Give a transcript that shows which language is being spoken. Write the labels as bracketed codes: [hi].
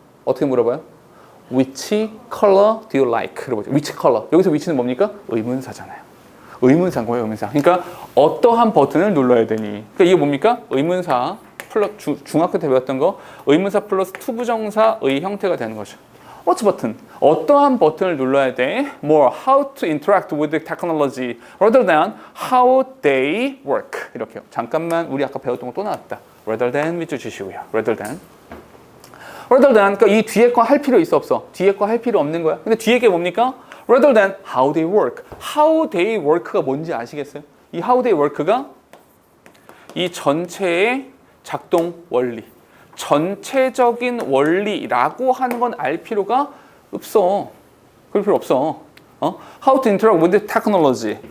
[ko] 어떻게 물어봐요? [en] Which color do you like? [ko] 그러죠. [en] Which color? [ko] 여기서 위치는 뭡니까? 의문사잖아요. 의문사인 거예요, 의문사. 그러니까 어떠한 버튼을 눌러야 되니? 그러니까 이게 뭡니까? 의문사 플러스 중학교 때 배웠던 거 의문사 플러스 투부정사의 형태가 되는 거죠. [en] What's button? [ko] 어떠한 버튼을 눌러야 돼? [en] More how to interact with the technology rather than how they work. [ko] 이렇게요. 잠깐만 우리 아까 배웠던 거 또 나왔다. [en] Rather than [ko] 밑줄 치시고요. [en] Rather than [ko] 그러니까 이 뒤에 거 할 필요 있어 없어? 뒤에 거 할 필요 없는 거야. 근데 뒤에 게 뭡니까? [en] Rather than how they work. How they work [ko] 가 뭔지 아시겠어요? 이 [en] how they work [ko] 가 이 전체의 작동 원리, 전체적인 원리라고 하는 건 알 필요가 없어. 그럴 필요 없어. [en] How to interact with the technology.